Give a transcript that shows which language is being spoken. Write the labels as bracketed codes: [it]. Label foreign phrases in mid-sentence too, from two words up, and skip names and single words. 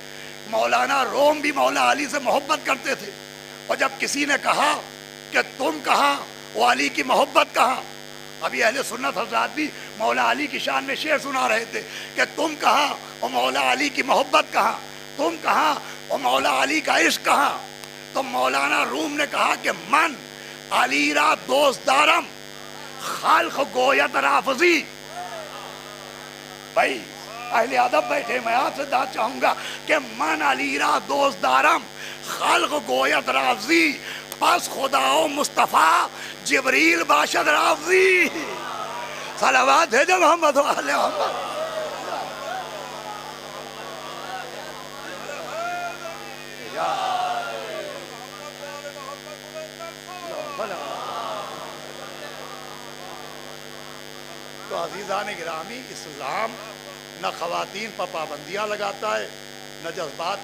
[ur] مولانا روم بھی مولا علی سے محبت کرتے تھے، اور جب کسی نے کہا کہ تم کہاں وہ علی کی محبت کہاں، ابھی اہل سنت حضرات بھی مولا علی کی شان میں شعر سنا رہے تھے کہ تم کہاں وہ مولا علی کی محبت کہاں، تم کہاں وہ مولا علی کا عشق کہاں۔ تو مولانا روم نے کہا کہ [fa] من علی را دوست دارم خالق گویت رافضی۔ [ur] بھائی اہل ادب بیٹھے، میں آپ سے داد چاہوں گا کہ [fa] من علی را دوست دارم خلق گویت رافضی، پس خدا و مصطفیٰ جبریل باشد رافضی۔ [ur] صلوات بھیجو محمد و آل محمد۔ تو عزیزان گرامی، اسلام نہ خواتین پر پابندیاں لگاتا ہے، نہ جذبات